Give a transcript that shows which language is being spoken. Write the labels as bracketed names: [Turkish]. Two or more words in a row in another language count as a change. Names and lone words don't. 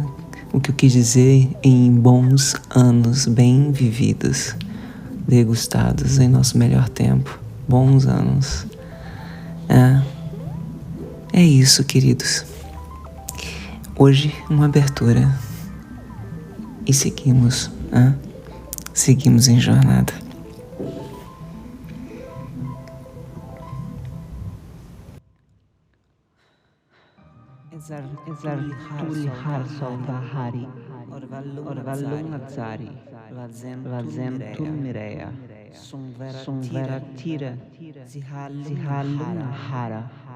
[Portuguese] O que eu quis dizer, em bons anos bem vividos, degustados em nosso melhor tempo, bons anos. É isso, queridos. Hoje, uma abertura. E seguimos, seguimos em jornada. Tulihar Solvahari Orvalung Azzari Vazem Tulmireia Sumveratira Zihalung Hara